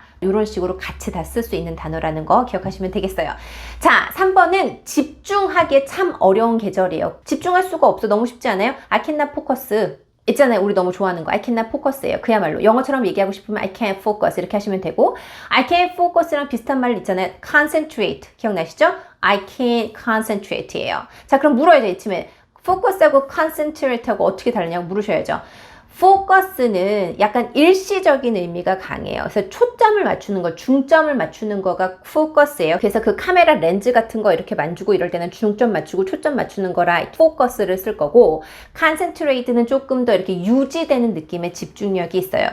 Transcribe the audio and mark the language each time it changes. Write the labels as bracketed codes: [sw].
[ko] 이런 식으로 같이 다 쓸 수 있는 단어라는 거 기억하시면 되겠어요. 자, 3번은 집중하기에 참 어려운 계절이에요. 집중할 수가 없어. 너무 쉽지 않아요? [en] I cannot focus. [ko] 있잖아요. 우리 너무 좋아하는 거. [en] I cannot focus [ko] 예요. 그야말로 영어처럼 얘기하고 싶으면 [en] I can't focus [ko] 이렇게 하시면 되고 I can't focus랑 비슷한 말 있잖아요. concentrate. 기억나시죠? [en] I can't concentrate예요. [ko] 자, 그럼 물어야죠. 이쯤에 focus하고 concentrate하고 어떻게 다르냐고 물으셔야죠. 포커스는 약간 일시적인 의미가 강해요. 그래서 초점을 맞추는 거, 중점을 맞추는 거가 포커스예요. 그래서 그 카메라 렌즈 같은 거 이렇게 만지고 이럴 때는 중점 맞추고 초점 맞추는 거라 포커스를 쓸 거고 concentrate는 조금 더 이렇게 유지되는 느낌의 집중력이 있어요.